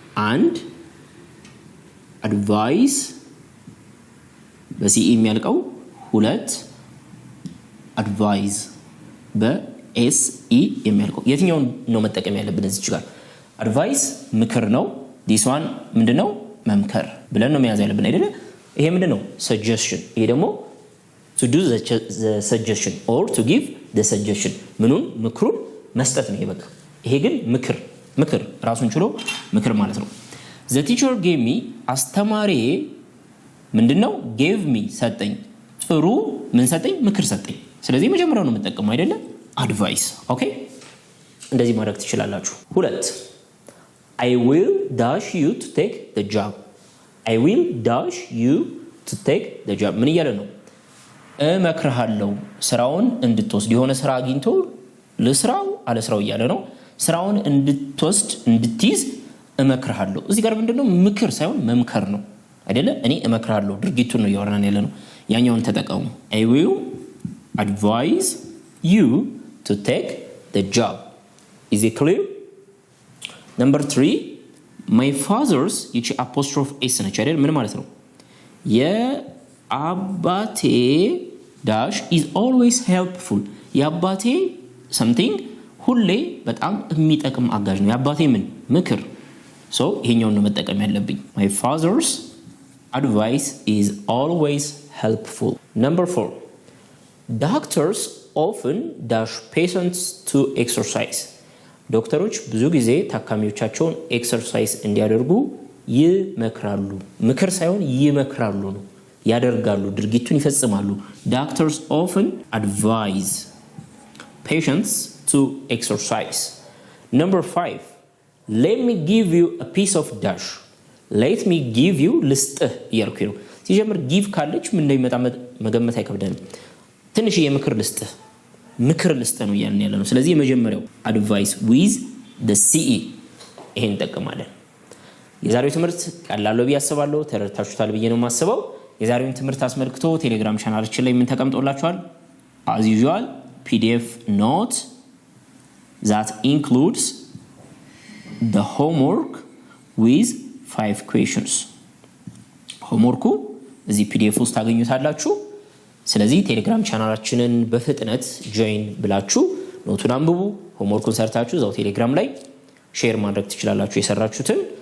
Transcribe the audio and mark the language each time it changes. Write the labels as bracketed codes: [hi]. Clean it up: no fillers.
[am] አንድ አድቫይስ በሲኢ የሚያልቀው፣ ሁለት አድቫይዝ በኤስ ኤስ ኢ የሚያልቀው የትኛውን ነው መጠቀም ያለብን እዚህ ጋር? አድቫይስ ምክር ነው። ዲስ ዋን ምንድነው? መምከር ብለን ነው መያዝ ያለብን አይደለ? ይሄ ምንድነው? ሰጀሽን። ይሄ ደግሞ [en] to do the suggestion or to give the suggestion [am] ምኑን? ምክሩን መስጠት ነው። ይሄ በቃ ይሄ ግን ምክር ራሱን ችሎ ምክር ማለት ነው። [en] the teacher gave me [am] አስተማሪ ምንድነው? [en] gave me [am] ሰጠኝ። ጥሩ ምን ሰጠኝ? ምክር ሰጠኝ። ስለዚህ መጀመሪያው ነው የምጠቀመው አይደለ? አድቫይስ። ኦኬ እንደዚህ ማድረግ ትችላላችሁ። [en] 2 I will dash you to take the job. I will dash you to take the job [am] ምን እያለ ነው? እመክርሃለሁ ስራውን እንድትወስድ። የሆነ ስራ አግኝቶ ለስራው አለ ስራው እያለ ነው። ስራውን እንድትወስድ እንድትይዝ እመክርሃለሁ። እዚህ ጋር ምንድነው? ምክር ሳይሆን መምከር ነው አይደለ? እኔ እመክርሃለሁ ድርጊቱን ነው እያወራን ያለ ነው። ያኛውን ተጠቀሙ። [en] I will advise you to take the job. Is it clear? Number 3 my father's [am] ይቺ apostrophe s ነች አይደል? ምን ማለት ነው? የአባቴ ዳሽ [en] is always helpful. [am] የአባቴ something ሁሌ በጣም የሚጠቅም አጋዥ ነው። የአባቴ ምን? ምክር። [en] so [am] ይሄኛውን ነው መጠቀም ያለብኝ። [en] my father's advice is always helpful. Number 4 doctors often dash patients to exercise. [am] ዶክተሮች ብዙ ጊዜ ታካሚዎቻቸውን ኤክሰርሳይዝ እንዲያደርጉ ይመክራሉ። ምክር ሳይሆን ይመክራሉ ነው። ያደርጋሉ፣ ድርጊቱን ይፈጽማሉ። [en] doctors often advise patients to exercise. Number 5 let me give you a piece of dash. let me give you [am] ልስጥህ እያልኩ ነው። ሲጀምር ጊቭ ካለች ምን እንደሚመጣ መገመት አይከብደንም። ትንሽ የምክር ልስጥህ ምክር ልስጥህ ነው እያልን ያለ ነው። ስለዚህ የመጀመሪያው [en] advice with the ce [am] ይሄን እንጠቀማለን። የዛሬው ትምህርት ቀላል ነው ብዬ አስባለሁ። ተረድታችሁታል ብዬ ነው የማስበው። የዛሬውን ትምህርት አስመልክቶ ቴሌግራም ቻናላችን ላይ ምን ተቀምጦላችኋል? [en] as usual pdf note that includes the homework with 5 questions. [am] ሆምወርኩ እዚህ ፒዲኤፍ ውስጥ ታገኙታላችሁ። ስለዚህ ቴሌግራም ቻናላችንን በፍጥነት ጆይን ብላችሁ ኖቱን አንብቡ። ሆምወርኩን ሰርታችሁ እዛው ቴሌግራም ላይ ሼር ማድረግ ትችላላችሁ የሰራችሁትን።